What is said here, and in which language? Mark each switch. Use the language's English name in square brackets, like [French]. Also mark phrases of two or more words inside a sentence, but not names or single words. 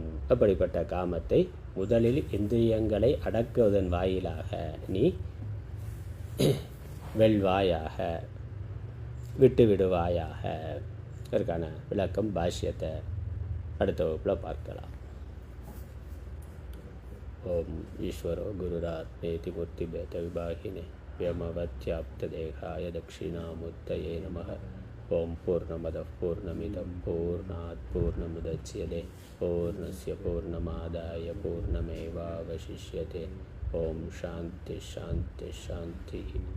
[Tamil] அப்படிப்பட்ட காமத்தை முதலில் இந்திரியங்களை அடக்குவதன் வாயிலாக நீ வெல்வாயாக, விட்டு விடுவாயாக. இதற்கான விளக்கம் பாஷ்யத்தை அடுத்த வகுப்பில் பார்க்கலாம். [Sanskrit] ॐ ईश्वरो गुरुरात्मेति मूर्ति भेद विभागिने व्योमवत्याप्तदेहाय दक्षिणामूर्तये नमः। ओम पूर्णमदः पूर्णमिदं पूर्णात् पूर्णमुदच्यते पूर्णस्य पूर्णमादाय पूर्णमेवावशिष्यते। ओम शांति शांति शांति।